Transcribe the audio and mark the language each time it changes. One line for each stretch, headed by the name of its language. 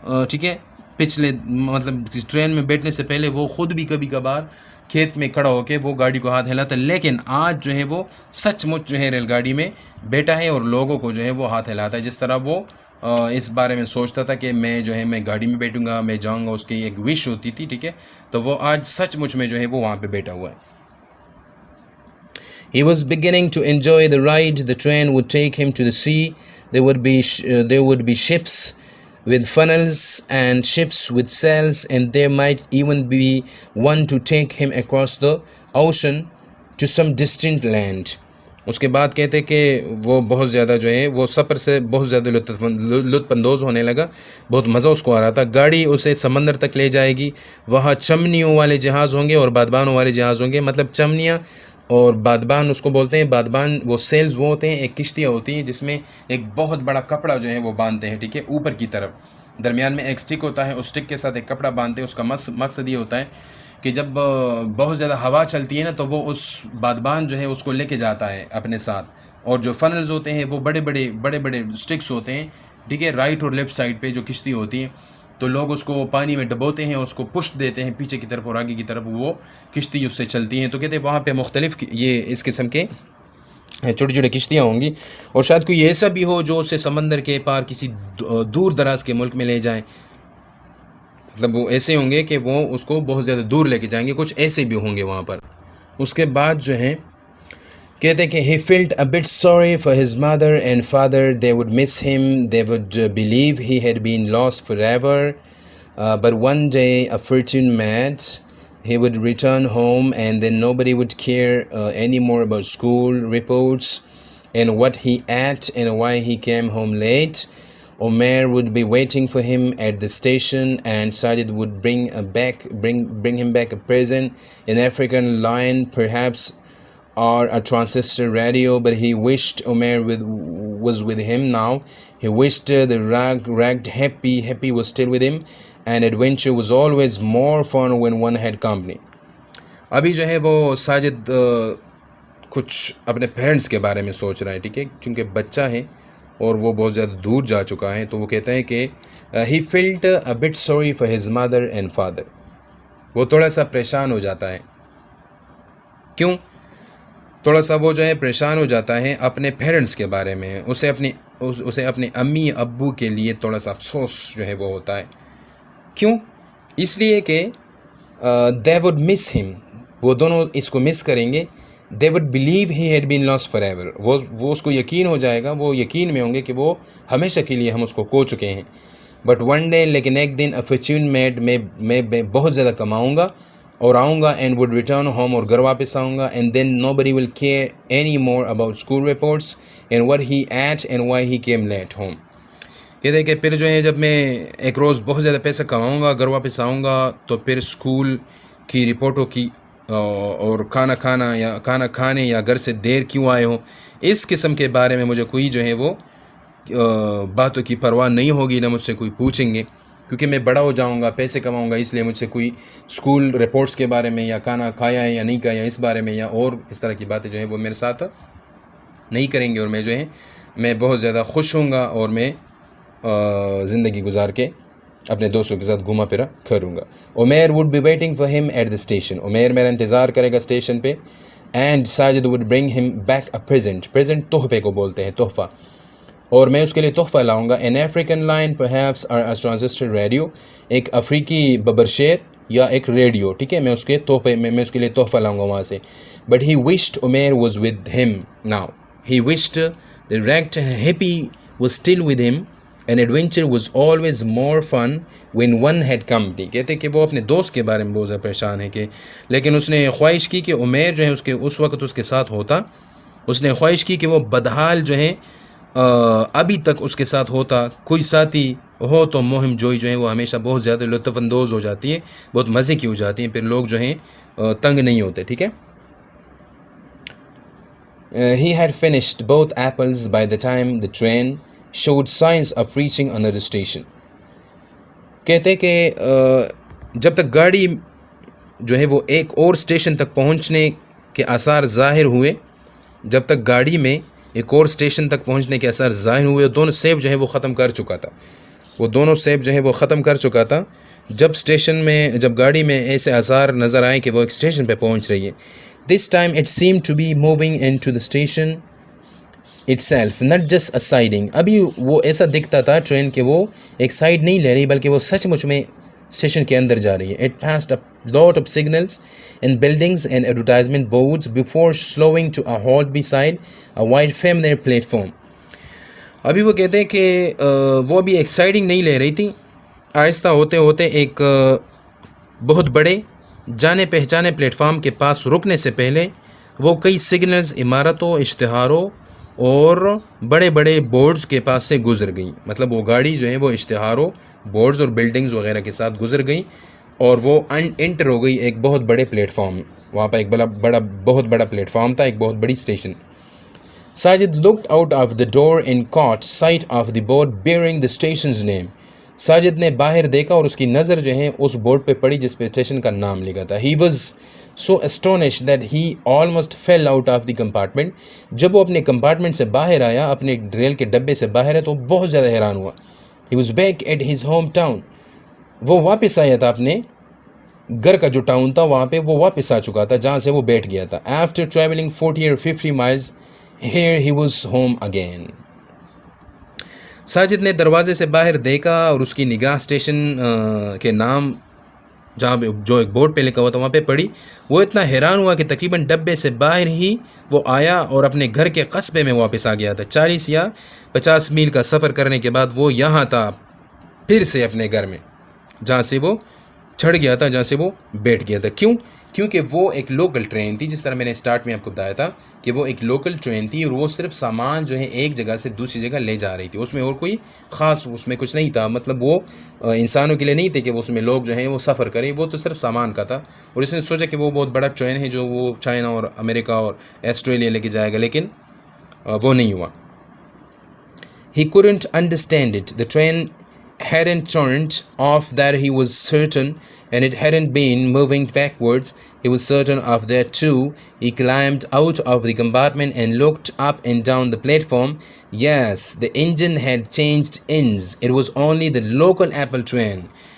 Urdu: ٹھیک ہے، پچھلے مطلب ٹرین میں بیٹھنے سے پہلے وہ خود بھی کبھی کبھار کھیت میں کھڑا ہو کے وہ گاڑی کو ہاتھ ہلاتا، لیکن آج جو ہے وہ سچ مچ جو ہے ریل گاڑی میں بیٹھا ہے اور لوگوں کو جو ہے وہ ہاتھ ہلاتا ہے. جس طرح وہ اس بارے میں سوچتا تھا کہ میں جو ہے میں گاڑی میں بیٹھوں گا، میں جاؤں گا، اس کی ایک وش ہوتی تھی. ٹھیک ہے، تو وہ آج سچ مچ میں جو ہے وہ وہاں پہ بیٹھا ہوا ہے.
English: He was beginning to enjoy the ride. The train would take him to the sea. There would be ships with funnels and ships with sails, and there might even be one to take him across the ocean to some distant land.
Urdu: اس کے بعد کہتے کہ وہ بہت زیادہ جو ہے وہ سفر سے بہت زیادہ لطف اندوز ہونے لگا، بہت مزہ اس کو آ رہا تھا. گاڑی اسے سمندر تک لے جائے گی، وہاں چمنیوں والے جہاز ہوں گے اور بادبانوں والے جہاز ہوں گے. مطلب چمنیاں اور بادبان اس کو بولتے ہیں. بادبان وہ سیلز وہ ہوتے ہیں، ایک کشتیاں ہوتی ہیں جس میں ایک بہت بڑا کپڑا جو ہے وہ باندھتے ہیں. ٹھیک ہے، اوپر کی طرف درمیان میں ایک سٹک ہوتا ہے، اس سٹک کے ساتھ ایک کپڑا باندھتے ہیں. اس کا مقصد یہ ہوتا ہے کہ جب بہت زیادہ ہوا چلتی ہے نا تو وہ اس بادبان جو ہے اس کو لے کے جاتا ہے اپنے ساتھ. اور جو فنلز ہوتے ہیں وہ بڑے بڑے سٹکس ہوتے ہیں. ٹھیک ہے، رائٹ اور لیفٹ سائڈ پہ جو کشتی ہوتی ہیں تو لوگ اس کو پانی میں ڈبوتے ہیں، اس کو پش دیتے ہیں پیچھے کی طرف اور آگے کی طرف، وہ کشتی اس سے چلتی ہیں. تو کہتے ہیں وہاں پہ مختلف یہ اس قسم کے چھوٹی چھوٹی کشتیاں ہوں گی، اور شاید کوئی ایسا بھی ہو جو اسے سمندر کے پار کسی دور دراز کے ملک میں لے جائیں. مطلب وہ ایسے ہوں گے کہ وہ اس کو بہت زیادہ دور لے کے جائیں گے، کچھ ایسے بھی ہوں گے وہاں پر. اس کے بعد جو ہے کہتے ہیں کہ
English: he felt a bit sorry for his mother and father. They would miss him. They would believe he had been lost forever. But one day a fortune met. He would return home and then nobody would care anymore about school reports and what he ate and why he came home late. Omer would be waiting for him at the station, and Sajid would bring him back a present, an African lion perhaps, or a transistor radio. But he wished Omer was with him now. He wished the ragged happy was still with him, and adventure was always more fun when one had company.
Urdu: ابھی جو ہے وہ ساجد کچھ اپنے parents کے بارے میں سوچ رہا ہے. ٹھیک ہے، چونکہ بچہ ہے اور وہ بہت زیادہ دور جا چکا ہے، تو وہ کہتا ہے کہ
English: he felt a bit sorry for his mother and father.
Urdu: وہ تھوڑا سا پریشان ہو جاتا ہے. کیوں تھوڑا سا وہ جو ہے پریشان ہو جاتا ہے؟ اپنے پیرنٹس کے بارے میں اسے اپنے امی ابو کے لیے تھوڑا سا افسوس جو ہے وہ ہوتا ہے. کیوں؟ اس لیے کہ
English: they would miss him.
Urdu: وہ دونوں اس کو مس کریں گے.
English: They would believe he had been lost forever.
Urdu: وہ اس کو یقین ہو جائے گا، وہ یقین میں ہوں گے کہ وہ ہمیشہ کے لیے ہم اس کو کھو چکے ہیں.
English: But one day,
Urdu: لیکن ایک دن,
English: a fortune made,
Urdu: میں بہت زیادہ کماؤں گا اور آؤں گا,
English: and would return home,
Urdu: اور گھر واپس آؤں گا,
English: and then nobody will care any more about school reports and what he ate and why he came late home.
Urdu: کہتے ہیں کہ پھر جو ہے جب میں ایک روز بہت زیادہ پیسہ کماؤں گا، گھر واپس آؤں گا، تو پھر اسکول کی رپورٹوں کی اور کھانا کھانے یا گھر سے دیر کیوں آئے ہوں، اس قسم کے بارے میں مجھے کوئی جو ہے وہ باتوں کی پرواہ نہیں ہوگی، نہ مجھ سے کوئی پوچھیں گے، کیونکہ میں بڑا ہو جاؤں گا، پیسے کماؤں گا، اس لیے مجھ سے کوئی اسکول رپورٹس کے بارے میں یا کھانا کھایا ہے یا نہیں کھایا اس بارے میں یا اور اس طرح کی باتیں جو ہیں وہ میرے ساتھ نہیں کریں گے، اور میں بہت زیادہ خوش ہوں گا اور میں زندگی گزار کے اپنے دوستوں کے ساتھ گھوما پھرا کروں گا.
English: Umair would be waiting for him at the station.
Urdu: Umair میرا انتظار کرے گا اسٹیشن پہ.
English: And Sajid would bring him back a present.
Urdu: present تحفے کو بولتے ہیں, تحفہ, اور میں اس کے لیے تحفہ لاؤں گا.
English: an African lion perhaps or a transistor radio.
Urdu: ایک افریقی ببرشیر یا ایک ریڈیو, ٹھیک ہے, میں اس کے تحفے میں اس کے لیے تحفہ لاؤں گا وہاں سے.
English: but he wished Umair was with him now. he wished the wrecked hippie was still with him. An adventure was always more fun when one had company.
Urdu: کہتے کہ وہ اپنے دوست کے بارے میں بہت زیادہ پریشان ہے کہ, لیکن اس نے خواہش کی کہ عمیر جو ہے اس وقت اس کے ساتھ ہوتا. اس نے خواہش کی کہ وہ بدحال جو ہے ابھی تک اس کے ساتھ ہوتا. کوئی ساتھی ہو تو مہم جوئی جو ہے وہ ہمیشہ بہت زیادہ لطف اندوز ہو جاتی ہے, بہت مزے کی ہو جاتی ہیں, پھر لوگ جو ہیں تنگ نہیں ہوتے, ٹھیک ہے.
English: He had finished both apples by the time the train showed signs of reaching another station.
Urdu: کہتے کہ جب تک گاڑی جو ہے وہ ایک اور اسٹیشن تک پہنچنے کے آثار ظاہر ہوئے, جب تک گاڑی میں ایک اور اسٹیشن تک پہنچنے کے آثار ظاہر ہوئے, دونوں سیب جو ہے وہ ختم کر چکا تھا. وہ دونوں سیب جو ہے وہ ختم کر چکا تھا جب گاڑی میں ایسے آثار نظر آئے کہ وہ ایک اسٹیشن پہ پہنچ رہی ہے.
English: This time it seemed to be moving into the station itself, not just a siding.
Urdu: ابھی وہ ایسا دکھتا تھا ٹرین کہ وہ ایک سائڈ نہیں لے رہی بلکہ وہ سچ مچ میں اسٹیشن کے اندر جا رہی ہے.
English: It passed a lot of signals and buildings and advertisement boards before slowing to a halt beside a wide familiar platform.
Urdu: ابھی وہ کہتے ہیں کہ وہ ابھی ایک سائڈنگ نہیں لے رہی تھی. آہستہ ہوتے ہوتے ایک بہت بڑے جانے پہچانے پلیٹ فارم کے پاس رکنے سے پہلے وہ کئی سگنلز, عمارتوں, اشتہاروں اور بڑے بڑے بورڈز کے پاس سے گزر گئیں. مطلب وہ گاڑی جو ہے وہ اشتہاروں, بورڈز اور بلڈنگز وغیرہ کے ساتھ گزر گئیں اور وہ انٹر ہو گئی ایک بہت بڑے پلیٹ فارم. وہاں پہ ایک بہت بڑا پلیٹ فارم تھا, ایک بہت بڑی station.
English: Sajid looked out of the door and caught sight of the board bearing the station's name.
Urdu: Sajid نے باہر دیکھا اور اس کی نظر جو ہے اس بورڈ پہ پڑی جس پہ اسٹیشن کا نام لکھا تھا.
English: He was so astonished that he almost fell out of the compartment.
Urdu: جب وہ اپنے کمپارٹمنٹ سے باہر آیا, اپنے ریل کے ڈبے سے باہر ہے, تو بہت زیادہ حیران ہوا.
English: He was back at his hometown.
Urdu: وہ واپس آیا تھا اپنے گھر کا جو ٹاؤن تھا وہاں پہ وہ واپس آ چکا تھا جہاں سے وہ بیٹھ گیا تھا.
English: After traveling 40 or 50 miles, here he was home again.
Urdu: Sajid نے دروازے سے باہر دیکھا اور اس کی نگاہ اسٹیشن کے نام جہاں پہ جو ایک بورڈ پہ لکھا ہوا تھا وہاں پہ پڑی. وہ اتنا حیران ہوا کہ تقریباً ڈبے سے باہر ہی وہ آیا اور اپنے گھر کے قصبے میں واپس آ گیا تھا. 40 یا 50 میل کا سفر کرنے کے بعد وہ یہاں تھا پھر سے اپنے گھر میں جہاں سے وہ چھڑ گیا تھا, جہاں سے وہ بیٹھ گیا تھا. کیونکہ وہ ایک لوکل ٹرین تھی, جس طرح میں نے اسٹارٹ میں آپ کو بتایا تھا کہ وہ ایک لوکل ٹرین تھی اور وہ صرف سامان جو ہے ایک جگہ سے دوسری جگہ لے جا رہی تھی. اس میں اور کوئی خاص اس میں کچھ نہیں تھا. مطلب وہ انسانوں کے لیے نہیں تھے کہ وہ اس میں لوگ جو ہیں وہ سفر کریں, وہ تو صرف سامان کا تھا. اور اس نے سوچا کہ وہ بہت بڑا ٹرین ہے جو وہ چائنا اور امریکہ اور آسٹریلیا لے کے جائے گا, لیکن وہ نہیں ہوا.
English: He couldn't understand it. The train hadn't turned off, that he was certain, and it hadn't been moving backwards. He was certain of that too. He climbed out of the compartment and looked up and down the platform. Yes, the engine had changed ends. It was only the local Apple train.